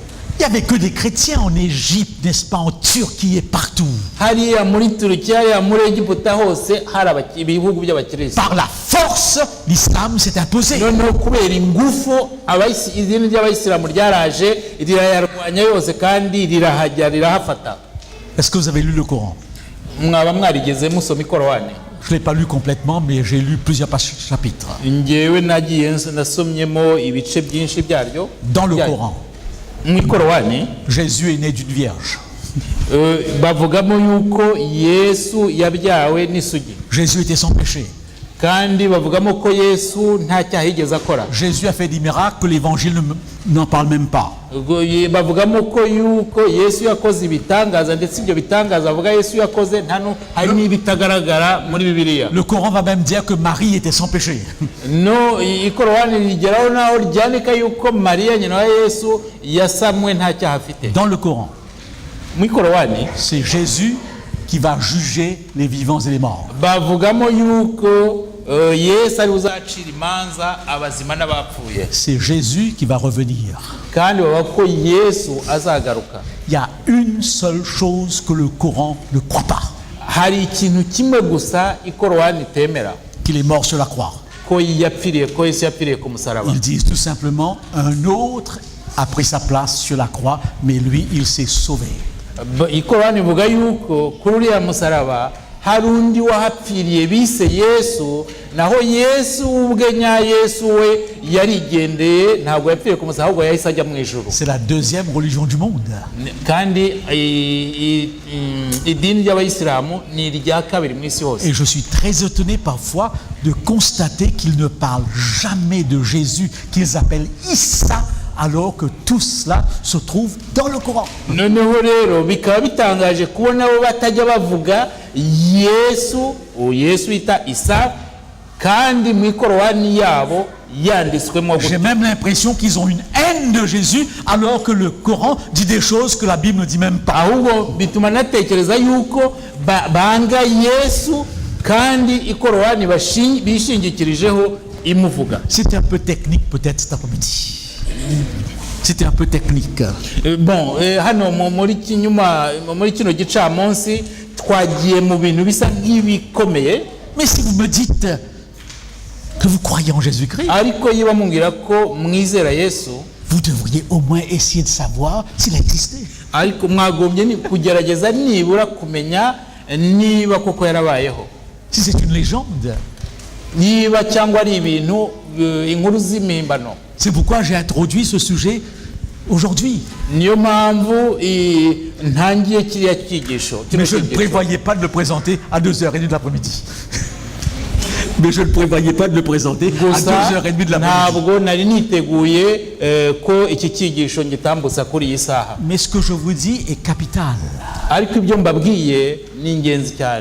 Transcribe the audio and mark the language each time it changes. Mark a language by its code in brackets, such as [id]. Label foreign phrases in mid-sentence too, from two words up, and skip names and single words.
[fr] Il n'y avait que des chrétiens en Égypte, n'est-ce pas, en Turquie et partout. [rw] Hariya muri Turukiya, hariya muri Egiputa hose hari ibihugu by'abakristo. [fr] Par la force, l'islam s'est imposé. [rw] Noneho kubera ingufu idini ry'abayisilamu ryaraje rirayarwanya yose kandi rirahajya rirahafata. [fr] Est-ce que vous avez lu le Coran? [rw] Mwaba mwarigeze musoma Korowani? [fr] Je ne l'ai pas lu complètement, mais j'ai lu plusieurs chapitres. [rw] Njyewe nagiye nasomyemo ibice byinshi byaryo. [fr] Dans le Coran, [rw] mu Korowani [fr] Jésus est né d'une vierge. [rw] bavugamo yuko Yesu yabyawe n'isugi. [fr] Jésus était sans péché. [rw] Kandi bavugamo ko Yesu nta cyaha yigeze akora. [fr] Jésus a fait des miracles que l'évangile n'en parle même pas. [rw] Bavugamo ko yuko Yesu yakoze ibitangaza, ndetse ibyo bitangaza bavuga Yesu yakoze hari n'ibitagaragara muri Bibiliya. [fr] Le Coran va même dire que Marie était sans péché. [rw] No, Ikorowani rigeraho naho ryandika yuko Mariya nyina wa Yesu yasamwe nta cyaha afite. [fr] Dans le Coran, [rw] Mu Korowani [fr] c'est Jésus qui va juger les vivants et les morts. [rw] bavugamo yuko Yesu ari uzacira imanza abazima n'abapfuye. [fr] C'est Jésus qui va revenir. [rw] Kandi bavuga ko Yesu azagaruka. [fr] Il y a une seule chose que le Coran ne croit pas, [rw] Hari ikintu kimwe gusa Ikorowani itemera, [fr] qu'il est mort sur la croix. [rw] ko Yesu yapfiriye ku musaraba. [fr] Ils disent tout simplement, un autre a pris sa place sur la croix, mais lui, il s'est sauvé. [rw] Ikorowani ivuga yuko kuri uriya musaraba hari undi wahapfiriye bise Yesu, naho Yesu ubwe nya Yesu we yarigendeye, ntabwo yapfiriye ku musaraba ahubwo yahise ajya mu ijuru. [fr] C'est la deuxième religion du monde. [rw] Kandi idini ry'abayisilamu ni irya kabiri mu isi hose. [fr] Et je suis très étonné parfois de constater qu'ils ne parlent jamais de Jésus, qu'ils appellent Issa, alors que tout cela se trouve dans le Coran. [rw] Noneho rero bikaba bitangaje kubona bo batajya bavuga Yesu, Yesu ita Isa, kandi mu Korowani yabo yanditswemo gutya. [fr] J'ai même l'impression qu'ils ont une haine de Jésus, alors que le Coran dit des choses que la Bible ne dit même pas. [rw] Ahubwo bituma natekereza yuko banga Yesu kandi Ikorowani bishingikirijeho imuvuga. [fr] C'était un peu technique peut-être cet après-midi. C'était un peu technique. Bon, [rw] hano muri kino gicamunsi twagiye mu bintu bisa nk'ibikomeye. [fr] Mais si vous me dites que vous croyez en Jésus-Christ, [rw] Ariko yiba mungira ko mwizera Yesu, [fr] vous devriez au moins essayer de savoir s'il a existé. [rw] ariko mwagombye ni kugerageza nibura kumenya niba koko yarabayeho, [fr] Si c'est une légende. [rw] niba cyangwa ari ibintu inkuru z'imimbano. [fr] C'est pourquoi j'ai introduit ce sujet aujourd'hui. [rw] Niyo mpamvu ntangiye kiriya cyigisho. [fr] Mais je ne prévoyais pas de le présenter à 2h30 de l'après-midi. Mais je ne prévoyais pas de le présenter à 2h30 de l'après-midi. [rw] Ntabwo nari niteguye ko iki cyigisho ngitambutsa kuri iyi saha. [fr] Mais ce que je vous dis est capital. [rw] Ariko ibyo mbabwiye ni ingenzi cyane.